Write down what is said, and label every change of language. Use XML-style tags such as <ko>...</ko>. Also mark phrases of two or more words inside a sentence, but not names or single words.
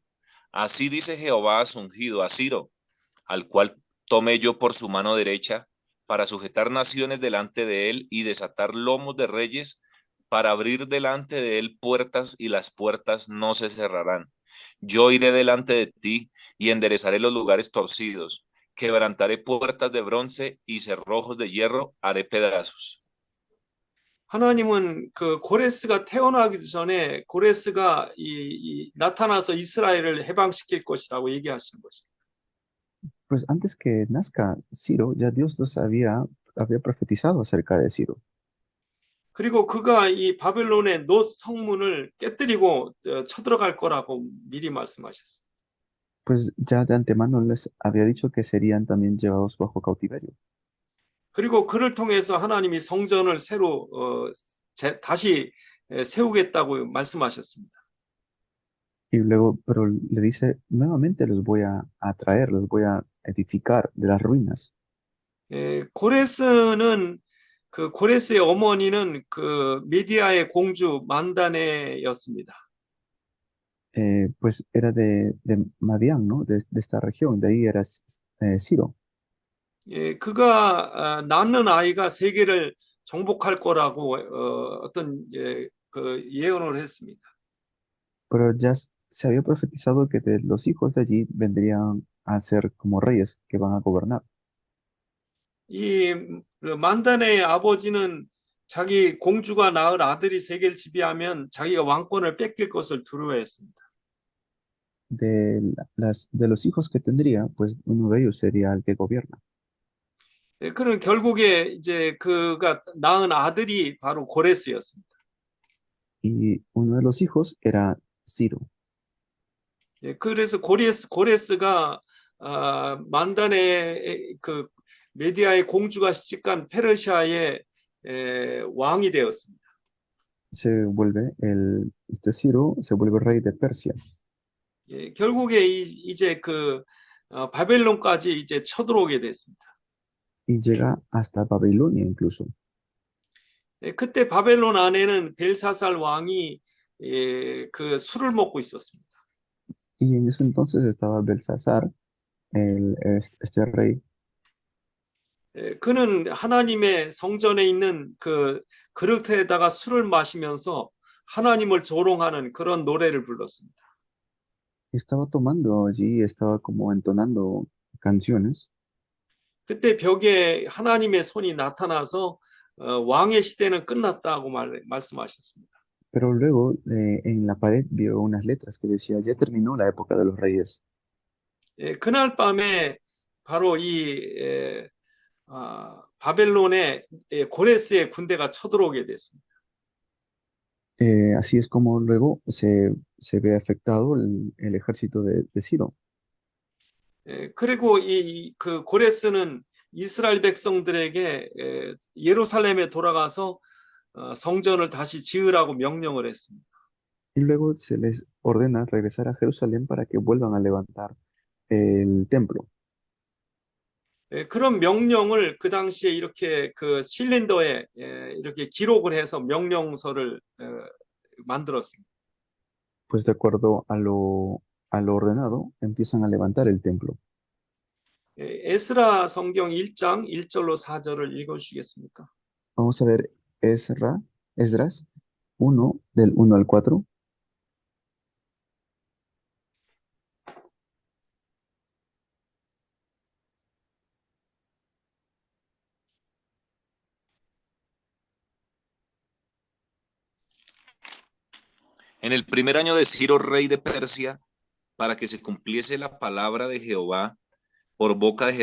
<es>Así dice Jehová a su ungido, a Ciro, al cual tomé yo por su mano derecha para sujetar naciones delante de él y desatar lomos de reyes, para abrir delante de él puertas y las puertas no se cerrarán. Yo iré delante de ti y enderezaré los lugares torcidos, quebrantaré puertas de bronce y cerrojos de hierro haré pedazos.</es> <ko>하나님은 그 고레스가 태어나기도 전에 고레스가 나타나서 이스라엘을 해방시킬 것이라고 얘기하신 것이다.</ko> <es>Pues antes que nazca Ciro, ya Dios había profetizado acerca de Ciro.</es> <ko>그리고 그가 이 바벨론의 놋 성문을 깨뜨리고 쳐들어갈 거라고 미리 말씀하셨어요.</ko> <es>Pues ya de antemano les había dicho que serían también llevados bajo cautiverio.</es> <ko>그리고 그를 통해서 하나님이 성전을 새로 다시 세우겠다고 말씀하셨습니다.</ko> <es>Y luego, pero le dice, nuevamente los voy a atraer, los voy a edificar de las ruinas.</es> <ko>고레스는 그 고레스의 어머니는 그 미디아의 공주 만다네였습니다.</ko> <es>Pues era de Madián, ¿no? De esta región, de ahí era Ciro.</es> <ko>그가 낳는 아이가 세계를 정복할 거라고 어떤 그 예언을 했습니다.</ko> <es>Pero ya se había profetizado que de los hijos de allí vendrían a ser como reyes que van a gobernar.</es> <ko>그 만다네의 아버지는 자기 공주가 낳을 아들이 세계를 지배하면 자기가 왕권을 뺏길 것을 두려워했습니다.</ko> <es>De los hijos que tendría, pues uno de ellos sería el que gobierna.</es> <ko>그는 결국에 이제 그가 낳은 아들이 바로 고레스였습니다.</ko> <es>Y uno de los hijos era Ciro.</es> <ko>그래서 고레스가 만다네 그 메디아의 공주가 시집간 페르시아의 왕이 되었습니다.</ko> <es>Este Ciro se vuelve rey de Persia.</es> <ko>결국에 이제 그 바벨론까지 이제 쳐들어오게 됐습니다.</ko> <es>Y llega hasta Babilonia incluso.</es> <ko>그때 바벨론 안에는 벨사살 왕이 그 술을 먹고 있었습니다.</ko> <es>Y en ese entonces estaba Belsasar, este rey.</es> <ko>그는 하나님의 성전에 있는 그 그릇에다가 술을 마시면서 하나님을 조롱하는 그런 노래를 불렀습니다.</ko> <es>Estaba tomando allí, estaba como entonando canciones.</es> <ko>그때 벽에 하나님의 손이 나타나서 왕의 시대는 끝났다고 말씀하셨습니다.</ko> <es>Pero luego en la pared vio unas letras que decía, ya terminó la época de los reyes.</es> <ko>그날 밤에 바로 바벨론의 고레스의 군대가 쳐들어오게 됐습니다.</ko> <es>Así es como luego se ve afectado el ejército de Ciro.</es> <ko>그리고 그 고레스는 이스라엘 백성들에게 예루살렘에 돌아가서 성전을 다시 지으라고 명령을 했습니다.</ko> <es>Y luego se les ordena regresar a Jerusalén para que vuelvan a levantar el templo.</es> <ko>그런 명령을 그 당시에 이렇게 그 실린더에 이렇게 기록을 해서 명령서를 만들었습니다.</ko> <es>Pues de acuerdo a lo ordenado, empiezan a levantar el templo.</es> <ko>에스라 성경 1장 1절로 4절을 읽어주시겠습니까?</ko> <es>Vamos a ver Esdras 1, del 1 al 4. En el primer año de Ciro, rey de Persia, para que se cumpliese la palabra de Jehová por boca de</es>